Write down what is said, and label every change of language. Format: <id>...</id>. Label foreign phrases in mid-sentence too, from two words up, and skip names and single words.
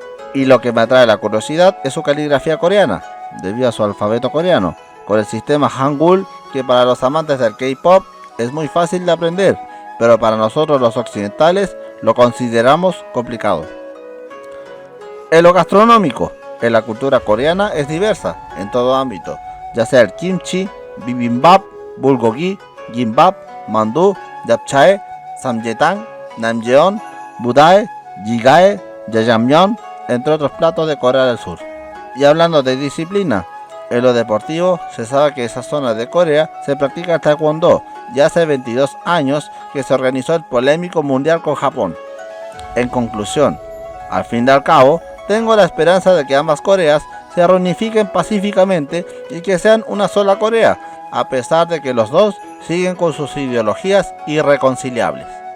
<es>Y lo que me atrae la curiosidad es su caligrafía coreana, debido a su alfabeto coreano, con el sistema Hangul, que para los amantes del K-pop es muy fácil de aprender, pero para nosotros los occidentales lo consideramos complicado. En lo gastronómico, en la cultura coreana es diversa en todo ámbito, ya sea el kimchi, bibimbap, bulgogi, gimbap, mandu, japchae, samgyetang, namjeon, budae, jigae, jajangmyeon, entre otros platos de Corea del Sur. Y hablando de disciplina, en lo deportivo se sabe que en esa zona de Corea se practica el taekwondo, y hace 22 años que se organizó el polémico mundial con Japón. En conclusión, al fin y al cabo, tengo la esperanza de que ambas Coreas se reunifiquen pacíficamente y que sean una sola Corea, a pesar de que los dos siguen con sus ideologías irreconciliables.</es>